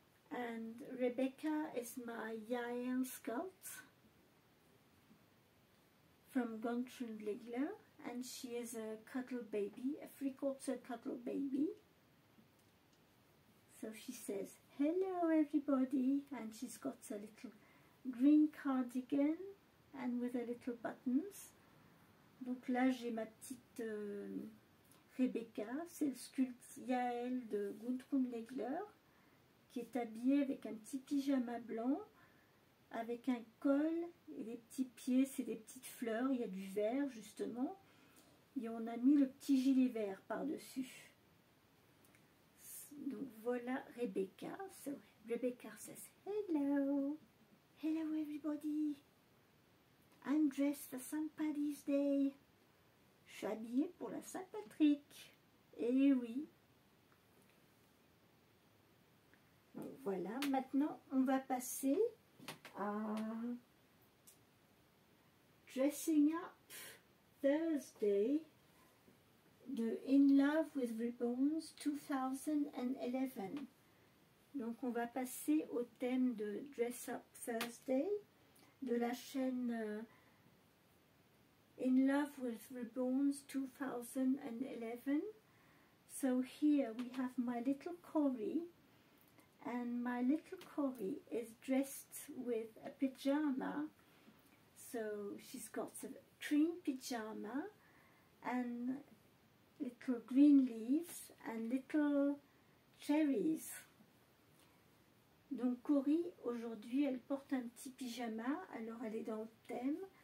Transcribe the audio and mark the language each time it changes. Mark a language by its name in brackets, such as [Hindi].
[English] And Rebecca is my Yael Scout from Guntram Ligler, and she is a cuddle baby, a 3/4 cuddle baby. So she says, hello everybody, and she's got a little green cardigan and with a little buttons. [French] Donc là j'ai ma petite Rebecca, c'est le sculpte Yael de Guntram Ligler, qui est habillée avec un petit pyjama blanc, avec un col et des petits pieds, c'est des petites fleurs, il y a du vert justement, et on a mis le petit gilet vert par-dessus. Donc voilà Rebecca. [English] So Rebecca says, hello, hello everybody. I'm dressed for St. Paddy's Day. [French] Je suis habillée pour la Saint-Patrick. Et oui. Donc voilà, maintenant on va passer à Dressing Up Thursday de In Love with Ribbons 2011. Donc on va passer au thème de Dress Up Thursday de la chaîne In Love with Ribbons 2011. [English] So here we have my little Cory, and my little Cory is dressed with a pyjama. So she's got a cream pyjama and little green leaves and little cherries. [French] Donc Cory, aujourd'hui, elle porte un petit pyjama, alors elle est dans le thème.